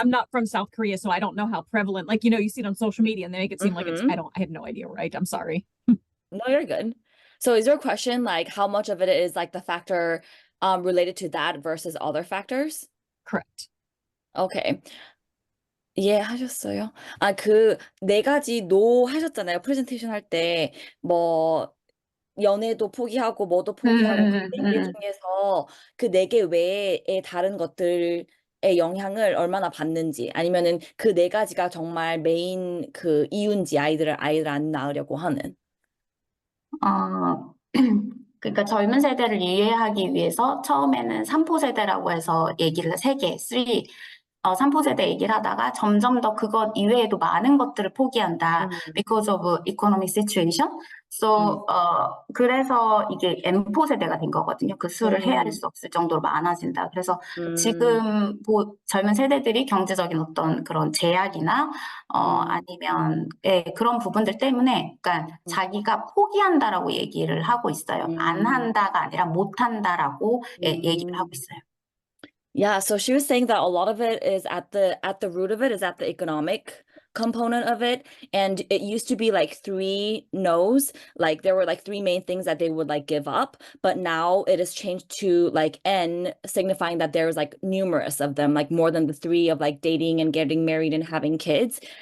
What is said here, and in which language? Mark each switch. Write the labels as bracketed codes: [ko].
[en] I'm not from South Korea, so I don't know how prevalent, like, you see it on social media and they make it seem like it's, I have no idea, right? I'm sorry. no, you're good. So is your question like how much of it is like the factor related to that versus other factors? Correct. [ko] Okay. 이해하셨어요? 아, 그 네 가지 노 하셨잖아요. 프레젠테이션 할 때 뭐 연애도 포기하고 뭐도 포기하고 그 네 개 중에서 그 네 개 외의 다른 것들의 영향을 얼마나 받는지 아니면은 그 네 가지가 정말 메인 그 이유인지 아이들 안 낳으려고 하는. 그러니까 젊은 세대를 이해하기 위해서 처음에는 3포 세대라고 해서 얘기를 3개, 3포 세대 얘기를 하다가 점점 더 그것 이외에도 많은 것들을 포기한다. [en] because of economic situation. [ko] So, 그래서 이게 M포 세대가 된 거거든요. 그 수를 헤아릴 수 없을 정도로 많아진다. 그래서 지금 젊은 세대들이 경제적인 어떤 그런 제약이나 아니면 그런 부분들 때문에 그러니까 자기가 포기한다라고 얘기를 하고 있어요. 안 한다가 아니라 못 한다라고 얘기를 하고 있어요. [en] Yeah, so she was saying that a lot of it is at the root of it is at the economic component of it. And it used to be like 3 no's, like there were like 3 main things that they would like give up, but now it has changed to like N, signifying that there's like numerous of them, like more than the 3 of like dating and getting married and having kids.